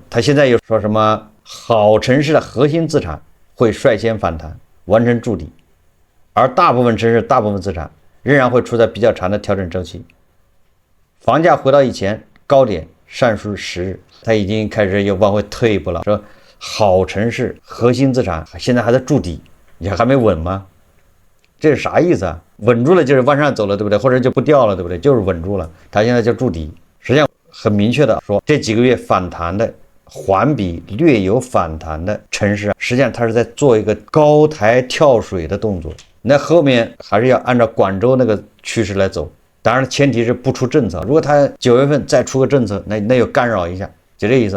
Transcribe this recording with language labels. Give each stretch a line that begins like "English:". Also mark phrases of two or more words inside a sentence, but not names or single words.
Chinese: 他現在又說什麼好城市的核心資產會率先反彈，完成築底，而大部分城市、大部分資產仍然會處在比較長的調整周期。房價回到以前高點尚需時日，他已經開始又往回退一步了，說好城市核心資產現在還在築底，你還沒穩嗎？這是啥意思啊？穩住了就是往上走了，对不對？或者就不掉了，对不對？就是穩住了，它現在叫築底。實際上很明確的說，這幾個月反彈的環比略有反彈的城市，實際上它是在做一個高台跳水的動作。那後面還是要按照廣州那個趨勢來走，當然前提是不出政策。如果它9月份再出個政策，那又干擾一下，就這意思啊。